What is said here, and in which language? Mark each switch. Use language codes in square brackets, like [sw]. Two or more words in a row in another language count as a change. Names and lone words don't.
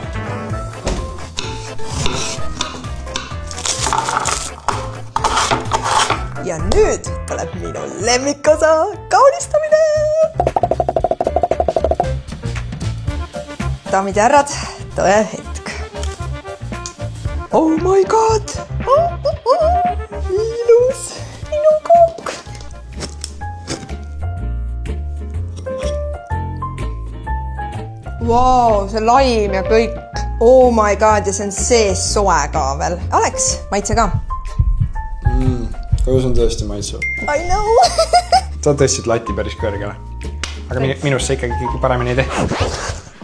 [et] Ja nüüd tuleb minu lemmikosa kaunistamine! Daamid ja härrad, tõe hetk. [en] Oh my god! [et] Ilus! Minu kokk! Wow, see laim ja kõik. [en] Oh my god, [et] ja see on sees soe ka veel. Aleks, maitse ka? Kogu see on tõesti maitse. [en] I know! [et] Sa tõstsid lati päris kõrgele. Aga minust sa ikkagi paremini ei tee.